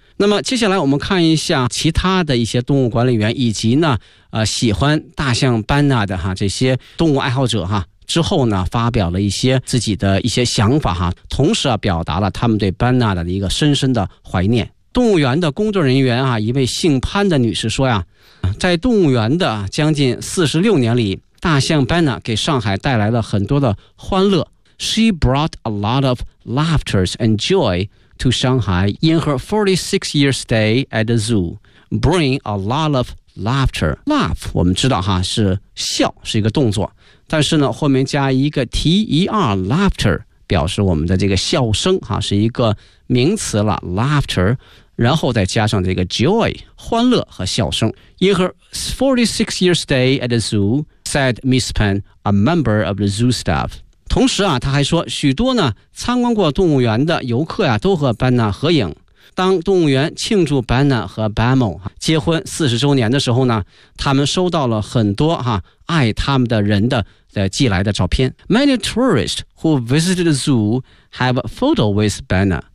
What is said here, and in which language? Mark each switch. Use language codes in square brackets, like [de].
[zh] 那么接下来我们看一下其他的一些动物管理员以及呢喜欢大象班纳的哈这些动物爱好者哈，之后呢发表了一些自己的一些想法哈，同时啊表达了他们对班纳的一个深深的怀念。动物园的工作人员啊，一位姓潘的女士说呀，在动物园的将近46年里，大象班纳给上海带来了很多的欢乐。 [en] She brought a lot of laughter and joy to Shanghai in her 46 year stay at the zoo. Bring a lot of laughter. [zh] Laugh， 我们知道哈是笑，是一个动作，但是呢后面加一个 ter， laughter 表示我们的这个笑声哈，是一个名词了 ，laughter。然后再加上这个 joy， 欢乐和笑声。 [en] In her 46 year stay at the zoo, said Miss Pan, a member of the zoo staff. [zh] 同时啊，他还说，许多呢参观过动物园的游客呀、啊，都和班纳合影。当动物园庆祝班纳和 Bamo 结婚40周年的时候呢，他们收到了很多哈、啊、爱他们的人的寄来的照片。 [en] Many tourists who visited the zoo have a photo with Banna.